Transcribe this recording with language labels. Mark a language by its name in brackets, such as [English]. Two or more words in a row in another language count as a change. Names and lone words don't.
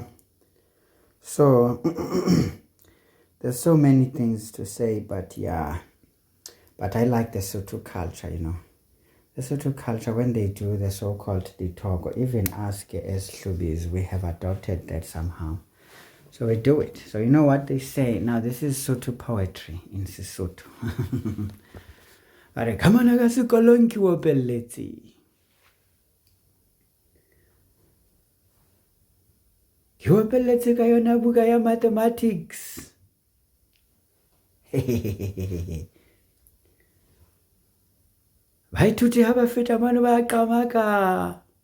[English] So there's so many things to say, but yeah, but I like the Sotho culture, you know. The Sotho culture, when they do the so-called ditog, or even us as Hlubis, we have adopted that somehow. So we do it. So you know what they say? Now this is Sotho poetry in Sesotho. [Southern Sotho] Are come on, aga sekolong ke opelletse. Ke opelletse ka yona buka ya mathematics. Baithuti ha ba feta mane ba qamaka.